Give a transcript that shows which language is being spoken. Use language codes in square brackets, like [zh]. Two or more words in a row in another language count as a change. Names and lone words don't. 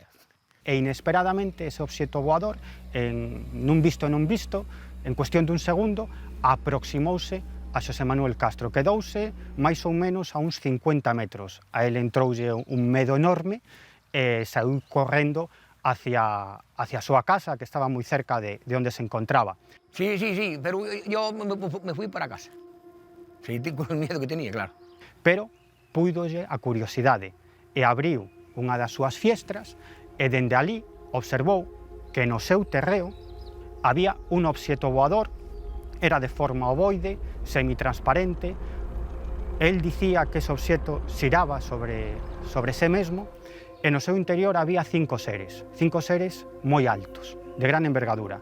[gl] E inesperadamente ese obxecto voador, nun visto, en cuestión dun segundo, aproximouse a Xosé Manuel Castro. Quedouse máis ou menos a uns 50 metros. A ele entroulle un medo enorme e saiu correndo hacia a súa casa, que estaba moi cerca de onde se encontraba. [es] Sí, pero yo me fui para casa. Sí, con el miedo que tenía, claro. [gl] Pero puidolle a curiosidade e abriu unha das súas fiestras e dende ali observou que no seu terreo había un obxecto voador. Era de forma ovoide, semitransparente. El dicía que ese obxecto xiraba sobre sí mesmo e no seu interior había 5 seres moi altos, de gran envergadura.